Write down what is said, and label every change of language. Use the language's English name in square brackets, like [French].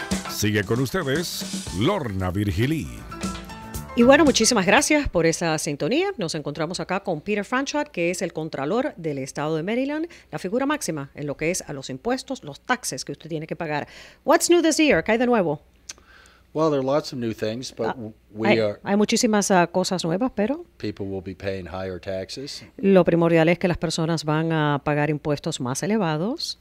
[Spanish] Sigue con ustedes, Lorna Virgilí. Y bueno, muchísimas gracias por esa sintonía. Nos encontramos acá con Peter Franchot, que es el contralor del estado de Maryland, la figura máxima en lo que es a los impuestos, los taxes que usted tiene que pagar. [English] What's new this year? [Spanish] ¿Qué hay de nuevo? [English] Well, there are lots of new things, but [Spanish] hay muchísimas cosas nuevas, pero [English] people will be paying higher taxes. [Spanish] Lo primordial es que las personas van a pagar impuestos más elevados.